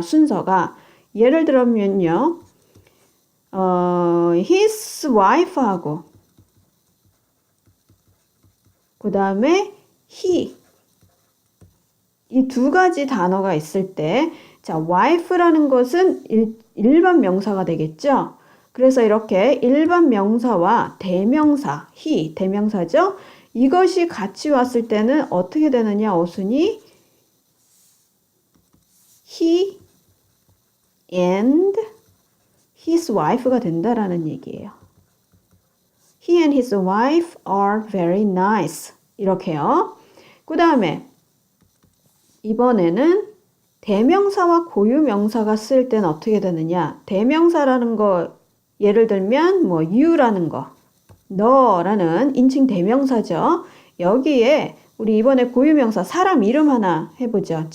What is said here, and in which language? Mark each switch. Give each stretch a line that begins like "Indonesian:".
Korean: 순서가 예를 들면요,
English: his wife
Korean: 하고 그 다음에 he 이 두 가지 단어가 있을 때, 자, wife라는 것은 일반 명사가 되겠죠? 그래서 이렇게 일반 명사와 대명사, he, 대명사죠? 이것이 같이 왔을 때는 어떻게 되느냐, 어순이?
English: he and his wife
Korean: 가 된다라는 얘기예요.
English: He and his wife are very nice.
Korean: 이렇게요. 그 다음에 이번에는 대명사와 고유명사가 쓸 때는 어떻게 되느냐? 대명사라는 거 예를 들면 뭐 you라는 거, 너라는 인칭 대명사죠. 여기에 우리 이번에 고유명사 사람 이름 하나 해보죠.